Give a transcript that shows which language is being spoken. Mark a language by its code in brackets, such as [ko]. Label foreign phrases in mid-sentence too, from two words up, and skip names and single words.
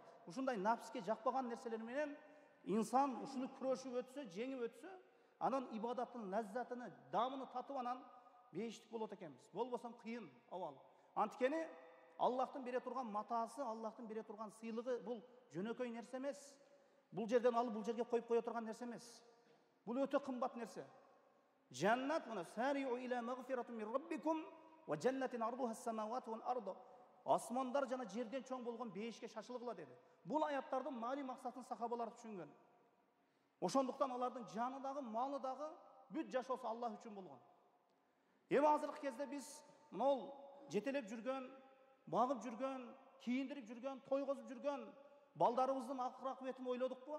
[ky] Ушундай напске жакпаган нерселер менен инсан ушуну күрөшүп өтсө, жеңип өтсө, анан ибадаттын лаззатыны, дамыны татып анан бейиштик болот экенбиз. Болбосо кыйын абал. Анткени Аллахтын бере турган матасы, Аллахтын бере турган сыйлыгы бул жөнөкөй нерсе эмес. Бул жерден алып бул жерге коюп кое турган нерсе эмес. Бул өтө кымбат нерсе. Жаннат мына [ar] سارعوا إلى مغفرة من ربكم وجنة عرضها السماوات والأرض. [ky] Асмандар жана жерден чоң болгон бейишке шашылгыла деди. Бул аяттардын маани максатын сахабалар түшүнгөн. Ошондуктан алардын жаны дагы, малы дагы бүт жашоосу Аллах үчүн болгон. Эми азыркы кезде биз мол жетелеп жүргөн, багып жүргөн, кийиндирип жүргөн, тойгозуп жүргөн балдарыбыздын акыбетін ойлодукпу?